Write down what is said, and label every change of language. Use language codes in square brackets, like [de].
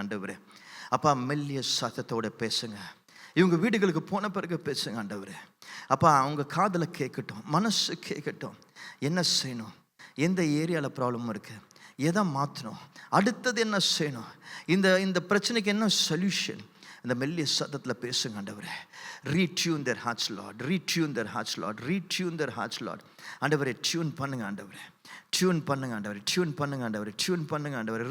[ta] ஆண்டவரே அப்பா, மெல்லிய சத்தத்தோடு பேசுங்க. இவங்க வீடுகளுக்கு போன பிறகு பேசுங்க ஆண்டவரே. அப்பா, அவங்க காதில் கேட்கட்டும், மனசு கேட்கட்டும். என்ன செய்யணும், எந்த ஏரியாவில் ப்ராப்ளமும் இருக்குது, எதை மாற்றணும், அடுத்தது என்ன செய்யணும், இந்த பிரச்சனைக்கு என்ன சொல்யூஷன், இந்த மெல்லிய சத்தத்தில் பேசுங்க ஆண்டவரே. Retune [en] their hearts Lord, retune their hearts Lord, retune their hearts Lord. [ta] ஆண்டவரே டியூன் பண்ணுங்க ஆண்டவரே, டியூன் பண்ணுங்க ஆண்டவரே, டியூன் பண்ணுங்க ஆண்டவரே, டியூன் பண்ணுங்க ஆண்டவரே.